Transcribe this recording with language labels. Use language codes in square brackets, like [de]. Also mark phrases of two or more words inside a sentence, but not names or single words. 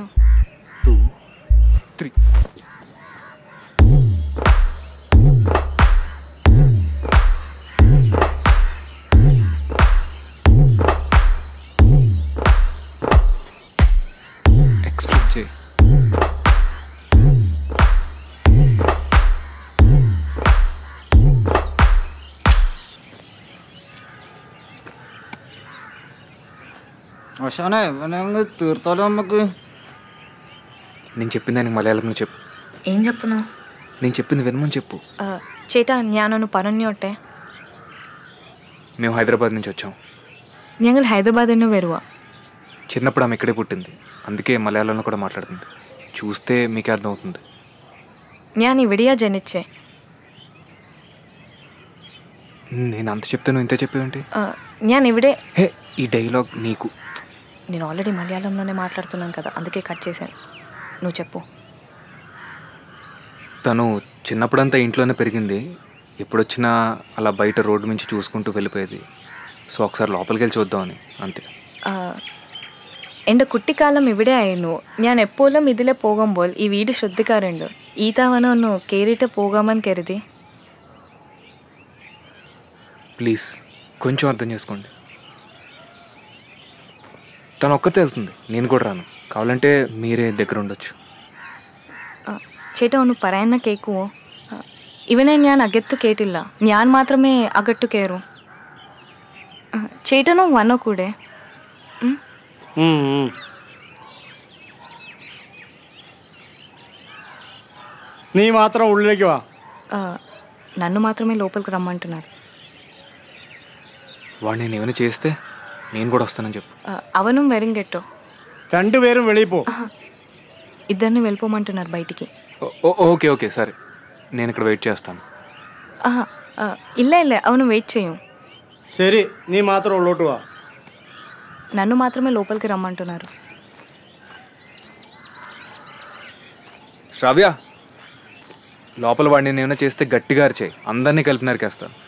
[te] 2 3. ఎక్స్ప్లెయిన్ చేయి. [ml] അശാനെ ഇവനങ്ങ് തീർത്താലോ നമുക്ക്? [te] నేను చెప్పింది ఆయనకి మలయాళంలో చెప్పు. ఏం చెప్పును? నేను చెప్పింది వినమని చెప్పు. [ml] ചേട്ടാ ഞാനൊന്ന് പറഞ്ഞോട്ടെ. [te] మేము హైదరాబాద్ నుంచి వచ్చాం. [ml] ഞങ്ങൾ హైదరాబాద్ നിന്ന് വരുവാ. [te] చిన్నప్పుడు ఆమె ఇక్కడే పుట్టింది. అందుకే మలయాళంలో కూడా మాట్లాడుతుంది. చూస్తే మీకే అర్థమవుతుంది. [ml] ഞാൻ ഇവിടെയാ ജനിച്ചേ. [te] నేను అంత చెప్తాను ఇంత చెప్పేవంటి? [ml] ഞാൻ ഇവിടെ. [te] హే, ఈ డైలాగ్ నీకు. నేను ఆల్రెడీ మలయాళంలోనే మాట్లాడుతున్నాను కదా, అందుకే కట్ చేశాను. నువ్వు చెప్పు. తను చిన్నప్పుడంతా ఇంట్లోనే పెరిగింది. ఎప్పుడొచ్చినా అలా బయట రోడ్డు నుంచి చూసుకుంటూ వెళ్ళిపోయేది. సో ఒకసారి లోపలికి వెళ్ళి చూద్దామని అంతే. [ml] എൻ്റെ കുട്ടിക്കാലം ഇവിടെ ആയിരുന്നു. ഞാൻ എപ്പോഴും ഇതിലെ പോകുമ്പോൾ ഈ വീട് ശ്രദ്ധിക്കാറുണ്ട്. ഈ തവണ ഒന്ന് കയറിയിട്ട് പോകാമെന്ന് കരുതി. [te] ప్లీజ్ కొంచెం అర్థం చేసుకోండి. తను ఒక్కతే వెళ్తుంది, నేను కూడా రాను. కావాలంటే మీరే దగ్గర ఉండొచ్చు. [ml] ചേട്ടാ ഒന്ന് പറയുന്ന കേൾക്കുമോ? ഇവനെ ഞാൻ അകത്ത് കേട്ടില്ല. ഞാൻ മാത്രമേ അകത്ത് കയറൂ. ചേട്ടനും വന്നോ കൂടെ? നീ മാത്രം ഉള്ളിലേക്ക് വാ. [te] నన్ను మాత్రమే లోపలికి రమ్మంటున్నారు. వాడు నేను ఏమైనా చేస్తే నేను కూడా వస్తానని చెప్పు. అవను వెరింగెట్టో. [ml] രണ്ടുപേരും വെളിയിൽ പോ. [te] ఇద్దరిని వెళ్ళిపోమంటున్నారు బయటికి. [en] okay okay [te] సరే, నేను ఇక్కడ వెయిట్ చేస్తాను. [ml] ഇല്ല ഇല്ല [te] అవును వెయిట్ చేయం. [ml] ശരി, നീ മാത്രം ഉള്ളോട്ട് വാ. [te] నన్ను మాత్రమే లోపలికి రమ్మంటున్నారు. శ్రావ్య, లోపల వాడిని నేను ఏమైనా చేస్తే గట్టిగా అరిచేయి. అందరినీ కలిపి నరికేస్తాను.